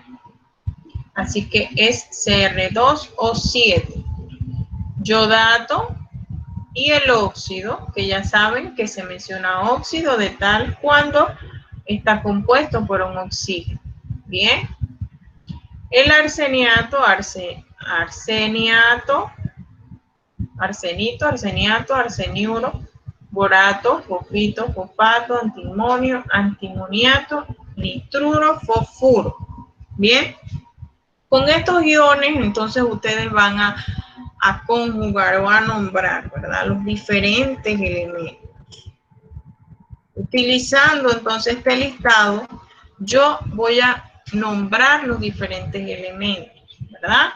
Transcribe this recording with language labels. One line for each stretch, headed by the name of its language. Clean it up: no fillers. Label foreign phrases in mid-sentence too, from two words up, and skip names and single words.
Spanish: Así que es CR2 o 7. Yodato y el óxido, que ya saben que se menciona óxido de tal cuando está compuesto por un oxígeno. Bien. El arseniato, arseniato, arsenito, arseniato, arseniuro, borato, fosfito, fosfato, antimonio, antimoniato, nitruro, fosfuro. Bien. Con estos iones, entonces ustedes van a conjugar o a nombrar, ¿verdad? Los diferentes elementos. Utilizando entonces este listado, yo voy a nombrar los diferentes elementos, ¿verdad?